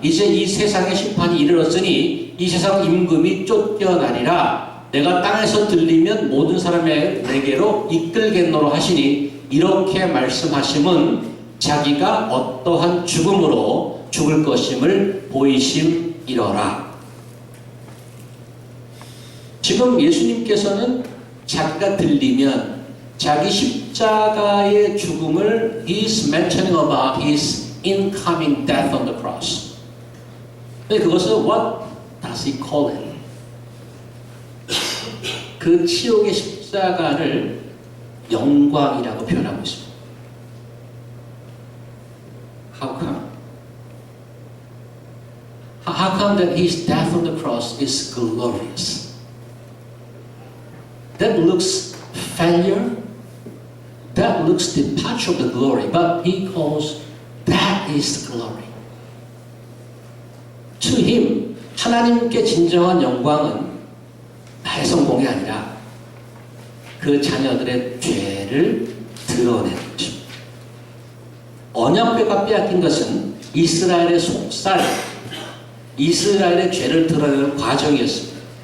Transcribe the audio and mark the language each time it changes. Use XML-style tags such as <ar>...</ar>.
<ko>이제 이 세상의 심판이 이르렀으니 이 세상 임금이 쫓겨나리라. 내가 땅에서 들리면 모든 사람의 내게로 이끌겠노로 하시니 이렇게 말씀하심은 자기가 어떠한 죽음으로 죽을 것임을 보이심이러라. 지금 예수님께서는 자기가 들리면 자기 십자가의 죽음을</ko> <en>He's mentioning about His incoming death on the cross.</en> <ko>그것을</ko> <en>What does He call it?</en> <ko>그 치욕의 십자가를 영광이라고 표현하고 있습니다.</ko> <en>How come? How come that His death on the cross is glorious? That looks failure. That looks departure of the glory. But He calls that is glory. To Him,</en> <ko>하나님께 진정한 영광은 나의 성공이 아니라 그 자녀들의 죄를 드러내는 것입니다. 언약궤가 빼앗긴 것은 이스라엘의 속살, 이스라엘의 죄를 드러내는 과정이었습니다.</ko>